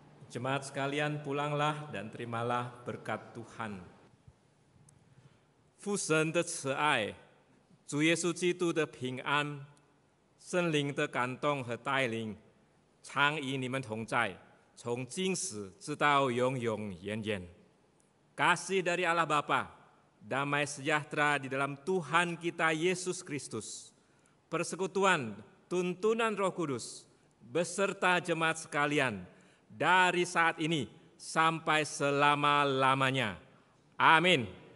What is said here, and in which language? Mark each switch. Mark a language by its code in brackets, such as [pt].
[id] Jemaat sekalian, pulanglah dan terimalah berkat Tuhan. [zh] 父神的慈爱，主耶稣基督的平安，圣灵的感动和带领，常与你们同在，从今时直到永永远远。 [id] Kasih dari Allah Bapa, damai sejahtera di dalam Tuhan kita Yesus Kristus, persekutuan, tuntunan Roh Kudus, beserta jemaat sekalian, dari saat ini sampai selama-lamanya. Amin.